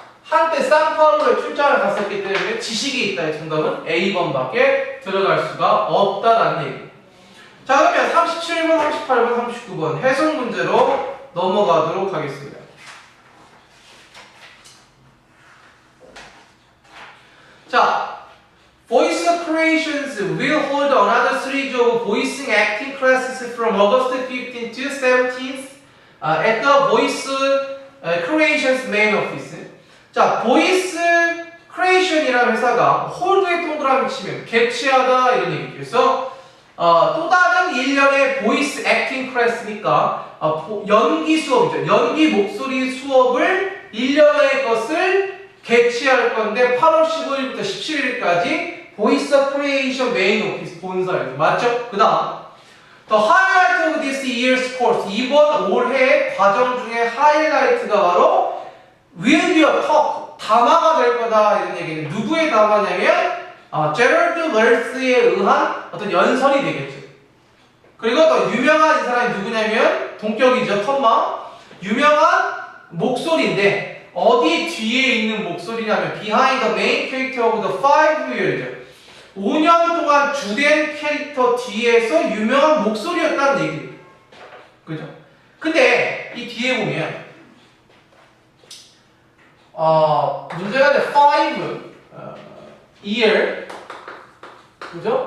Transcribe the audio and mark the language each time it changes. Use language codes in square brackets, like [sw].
[ko] 한때 상파울로에 출장을 갔었기 때문에 지식이 있다. 정답은 A번밖에 들어갈 수가 없다라는 얘기. 자, 그러면 37번, 38번, 39번 해석 문제로 넘어가도록 하겠습니다. [en] 자, Voice Creations will hold another series of voicing acting classes from August 15th to 17th at the Voice Creations main office. [ko] 자, Voice Creation이라는 회사가 홀드에 동그라미 치면 개최하다 이런 얘기죠. 그래서 또 다른 1년의 보이스 액팅 클래스니까 연기 수업이죠. 연기 목소리 수업을 1년의 것을 개최할 건데 8월 15일부터 17일까지 보이스 크리에이션 메인 오피스 본사에서 맞죠? 그 다음 [en] The highlight of this year's course [ko] 이번 올해의 과정 중에 하이라이트가 바로 [en] will be a talk [ko] 담화가 될 거다 이런 얘기는 누구의 담화냐면 제럴드 럴스에 의한 어떤 연설이 되겠죠. 그리고 또 유명한 이 사람이 누구냐면 동격이죠. 컴마. 유명한 목소리인데 어디 뒤에 있는 목소리냐면 [en] behind the main character of the 5years. [ko] 5년 동안 주된 캐릭터 뒤에서 유명한 목소리였다는 얘기예요. 그죠? 근데 이 뒤에 보면 문제가 돼 5 year 그죠?